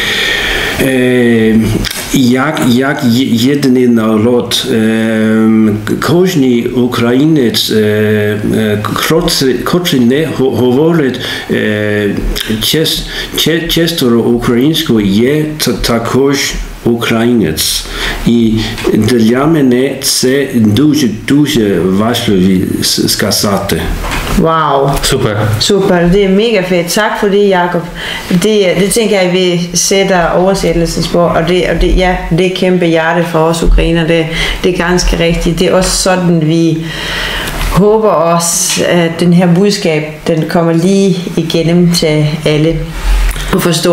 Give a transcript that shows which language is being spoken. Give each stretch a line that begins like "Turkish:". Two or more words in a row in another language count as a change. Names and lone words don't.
Ukrainian: Як єдиний народ, кожний українець, котрий не говорить часто українською, є також українець. І для мене це дуже важливо сказати.
Danish: Wow. Super, det er mega fedt. Tak for det, Jakob. Det tænker jeg, vi sætter oversættelsen på, og det er kæmpe hjerte for os ukrainer. Det er ganske rigtigt. Det er også sådan, vi håber også, at den her budskab, den kommer lige igennem til alle at forstå.